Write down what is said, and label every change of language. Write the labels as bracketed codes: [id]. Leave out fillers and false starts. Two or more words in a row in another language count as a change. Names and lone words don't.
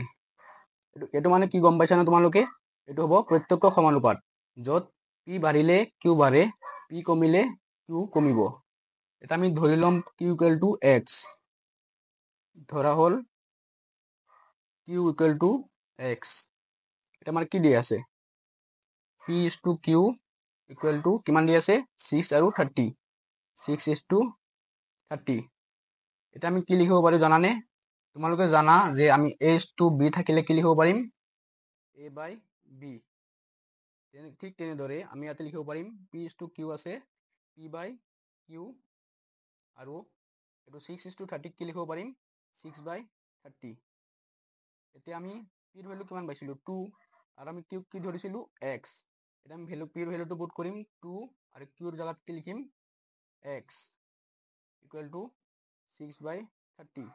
[as] এইটো মানে কি গম পাইছা না তোমালোকে? এইটো হ'ব প্ৰত্যক্ষ সমানুপাত, য'ত P বাঢ়িলে Q বাঢ়ে, P কমিলে Q কমিব। এটা আমি ধৰি ল'ম Q [en] equal to [as] X। ধৰা হ'ল Q [en] equal to [as] X। এটা আমাৰ কি দি আছে? [en] P is to Q equal to [as] কিমান দি আছে? 6 আৰু 30। [en] 6 is to 30। [as] এটা আমি কি লিখিব পাৰোঁ জানানে? তোমালোকে জানা যে আমি [en] A is to B [as] থাকিলে কি লিখিব পাৰিম? [en] A by B। [as] ঠিক তেনেদৰে আমি ইয়াতে লিখিব পাৰিম [en] P is to Q [as] আছে, [en] P by Q, [as] আৰু এইটো [en] 6 is to 30 [as] কি লিখিব পাৰিম? [en] 6 by 30। [as] এতিয়া আমি P ৰ ভেলু কিমান পাইছিলোঁ? 2, আৰু আমি Q কি ধৰিছিলোঁ? X। এতিয়া আমি P ৰ ভেলুটো পুট কৰিম 2, আৰু Q ৰ জাগাত কি লিখিম? [en] X equal to 6 by 30।